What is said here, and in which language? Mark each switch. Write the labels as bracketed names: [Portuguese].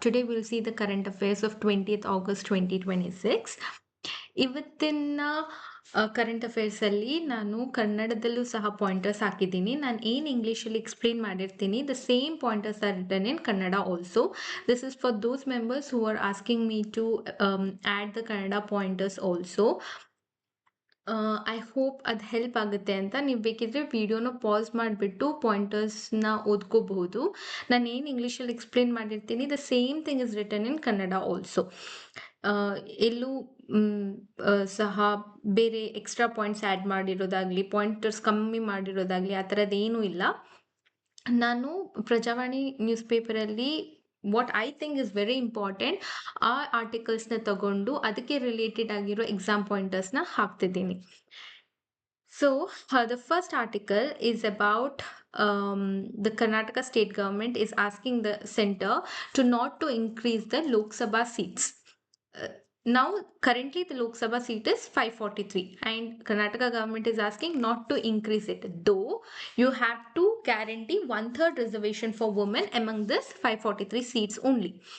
[English] Today we'll see the current affairs of 20th August 2026. [Kannada] ಇವತ್ತಿನ current ಅಫೇರ್ಸಲ್ಲಿ ನಾನು ಕನ್ನಡದಲ್ಲೂ ಸಹ ಪಾಯಿಂಟರ್ಸ್ ಹಾಕಿದ್ದೀನಿ. ನಾನು ಏನು ಇಂಗ್ಲೀಷಲ್ಲಿ ಎಕ್ಸ್ಪ್ಲೇನ್ ಮಾಡಿರ್ತೀನಿ, [English] The same pointers are written in Kannada also. This is for those members who are asking me to add the Kannada pointers also. I hope [Kannada] ಅದು ಹೆಲ್ಪ್ ಆಗುತ್ತೆ ಅಂತ. ನೀವು ಬೇಕಿದ್ರೆ ವಿಡಿಯೋನ ಪಾಸ್ ಮಾಡಿಬಿಟ್ಟು ಪಾಯಿಂಟರ್ಸ್ನ ಓದ್ಕೋಬಹುದು. ನಾನು ಏನು ಇಂಗ್ಲೀಷಲ್ಲಿ ಎಕ್ಸ್ಪ್ಲೇನ್ ಮಾಡಿರ್ತೀನಿ, [English] The same thing is written in Kannada also. [Kannada] ಎಲ್ಲೂ ಸಹ ಬೇರೆ ಎಕ್ಸ್ಟ್ರಾ ಪಾಯಿಂಟ್ಸ್ ಆ್ಯಡ್ ಮಾಡಿರೋದಾಗಲಿ, ಪಾಯಿಂಟರ್ಸ್ ಕಮ್ಮಿ ಮಾಡಿರೋದಾಗಲಿ ಆ ಥರದ್ದೇನೂ ಇಲ್ಲ. ನಾನು ಪ್ರಜಾವಾಣಿ ನ್ಯೂಸ್ ಪೇಪರಲ್ಲಿ [English] what I think is very important [Kannada] ಆ ಆರ್ಟಿಕಲ್ಸ್ನ ತಗೊಂಡು ಅದಕ್ಕೆ ರಿಲೇಟೆಡ್ ಆಗಿರೋ ಎಕ್ಸಾಮ್ ಪಾಯಿಂಟರ್ಸ್ನ ಹಾಕ್ತಿದ್ದೀನಿ. [English] So the first article is about the Karnataka state government is asking the center to not to increase the Lok Sabha seats. Now currently the Lok Sabha seat is 543 and Karnataka government is asking not to increase it, though you have to guarantee 1/3 reservation for women among this 543 seats only.